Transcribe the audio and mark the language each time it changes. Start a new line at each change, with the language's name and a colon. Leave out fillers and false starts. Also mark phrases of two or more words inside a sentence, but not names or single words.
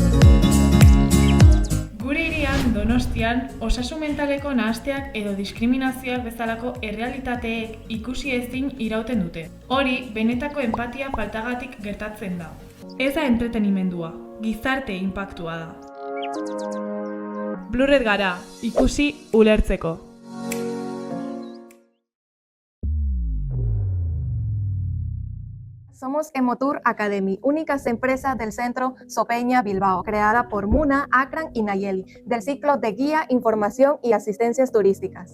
Basque: Gure hirian, Donostian, osasun mentaleko nahasteak edo diskriminazioak bezalako errealitateek ikusi ezin irauten dute. Hori, benetako enpatia faltagatik gertatzen da. Ez da entretenimendua, gizarte inpaktua da. Blurred gara, ikusi ulertzeko.
Spanish: Somos Emotur Academy, única empresa del Centro Sopeña Bilbao, creada por Muna, Akran y Nayeli, del ciclo de guía, información y asistencias turísticas.